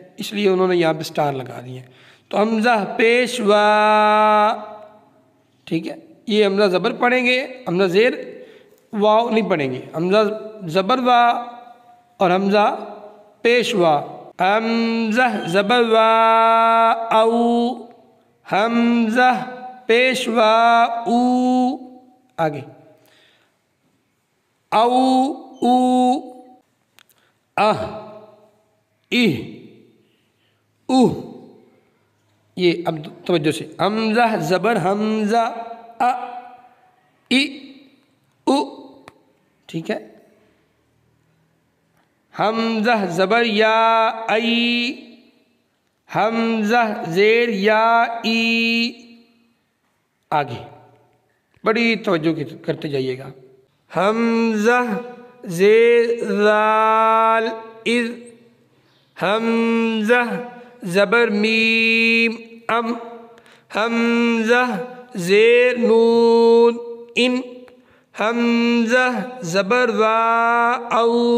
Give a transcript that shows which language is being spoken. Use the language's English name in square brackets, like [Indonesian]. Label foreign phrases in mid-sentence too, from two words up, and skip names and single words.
[Urdu] اس لیے انہوں نے یہاں پہ سٹار لگا دیے. تو حمزہ پیش وا. ٹھیک ہے. یہ حمزہ زبر پڑھیں گے، حمزہ زیر واو نہیں پڑھیں گے. حمزہ زبر وا اور حمزہ پیش وا. حمزہ زبر وا او، حمزہ پیش وا او. آگے او، او، اہ، اہ، اوہ. یہ اب توجہ سے حمزہ زبر حمزہ ا، ای، او. ٹھیک ہے. حمزہ زبر یا ای، حمزہ زیر یا ای. آگے بڑی توجہ کرتے جائیے گا. حمزہ زیر ذال اذ، حمزہ زبر میم ام، حمزہ زیر نون ان، حمزہ زبر وا او،